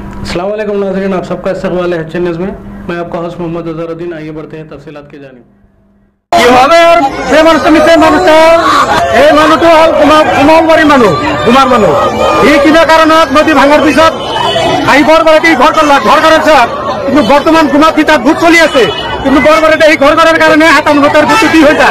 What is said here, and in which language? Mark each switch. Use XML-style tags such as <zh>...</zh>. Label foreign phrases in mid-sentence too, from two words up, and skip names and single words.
<hi>अस्सलाम वालेकुम नाज़रीन, आप सबका इस्तकबाल है एच न्यूज़ में। मैं आपका होस्ट मोहम्मद अज़हरुद्दीन। आइए बढ़ते हैं तफसीलात की जानिब।</hi> <as>কিনা কারণত নদী ভাঙার পিছত আহি বৰবাৰীতে ঘৰ কৰিছে, কিন্তু বৰ্তমান গুৱাহাটী তাত ভোট চলি আছে। কিন্তু বৰবাৰীতে এই ঘৰ কৰাৰ কাৰণে 97 ভোট হৈ যায়।</as>